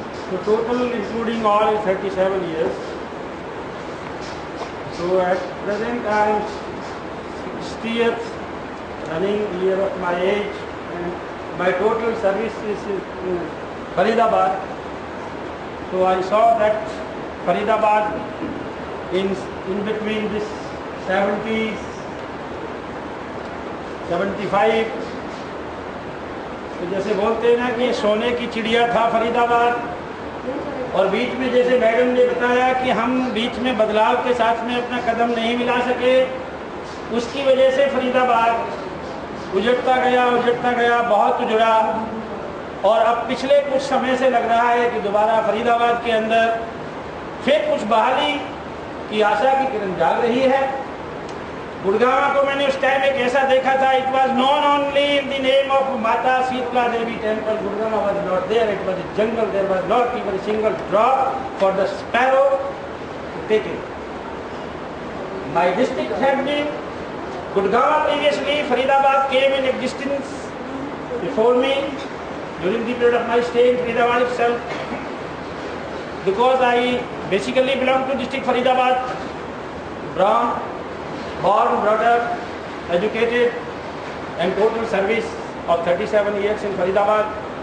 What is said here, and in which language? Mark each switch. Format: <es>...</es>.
<en>So total, including all, is 37 years. So at present, I am 60th running year of my age, and my total service is in Faridabad. So I saw that Faridabad in between this 70s, 75,</en> <hi>तो जैसे बोलते हैं ना कि सोने की चिड़िया था फरीदाबाद, और बीच में जैसे मैडम ने बताया कि हम बीच में बदलाव के साथ में अपना कदम नहीं मिला सके, उसकी वजह से फरीदाबाद उजड़ता गया, बहुत उजड़ा, और अब पिछले कुछ समय से लग रहा है कि दोबारा फरीदाबाद के अंदर फिर कुछ बहाली की आशा की किरण जाग रही है। गुड़गांव को मैंने उस टाइम एक ऐसा देखा था,</hi> <en>It was known only in the name of Mata Sheetla Devi temple. Gurgaon was not there, it was a jungle, there was not even a single drop for the sparrow to take it. My district had been Gurgaon previously, Faridabad came in existence before me during the period of my stay in Faridabad itself. Because I basically belong to district Faridabad, born, brought up, educated, and total service of 37 years in Faridabad.</en>